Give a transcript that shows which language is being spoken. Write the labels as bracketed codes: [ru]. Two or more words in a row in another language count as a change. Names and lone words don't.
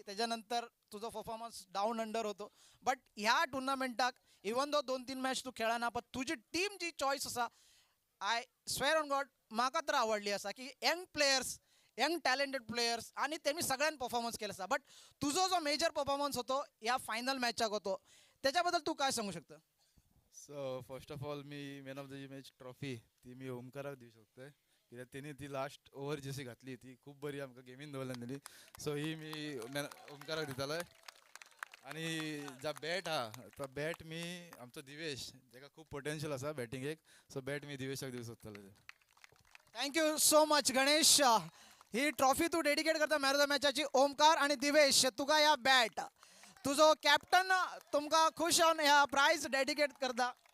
[kok] त्याच्यानंतर तुझा परफॉर्मन्स डाऊन अंडर होतो. बट ह्या टुर्नामेंटाक [en] even though [kok] 2-3 मॅच तू खेळना पण तुझी टीम जी चॉईस असा [en] I swear on God [kok] म्हाका तर आवडली असा की [en] young players young talented players [kok] आणि त्यांनी सगळ्यांनी परफॉर्मन्स केला असा. बट तुझा जो [en] major performance [kok] होतो या फायनल मॅचाक होतो त्याच्याबद्दल तू काय सांगू शकतो. [en] so first of all [kok] मी [en] man of the match trophy [kok] ती मी ओमकाराक दिवं शकतोय कित्याक तेणी ती [en] last over [kok] जशी घातली ती खूप बरी आमकां गेमीन दवरल्यान दिली. सो ही मी ओमकाराक दितालोय. आणि जा बॅट हा तो बॅट मी आमचो दिवेश जेका खूप पोटेन्शियल आसा बॅटिंगेक. सो बॅट मी दिवेशाक दिवं सोदतालो. [en] thank you so much Ganesh. [kok] ही ट्रॉफी तू डेडिकेट करता [en] man of the [kok] मॅचाची ओमकार आणि दिवेश तुका या बॅट तुझो कॅप्टन तुमका खुश होऊन ह्या प्राइज डेडिकेट करता.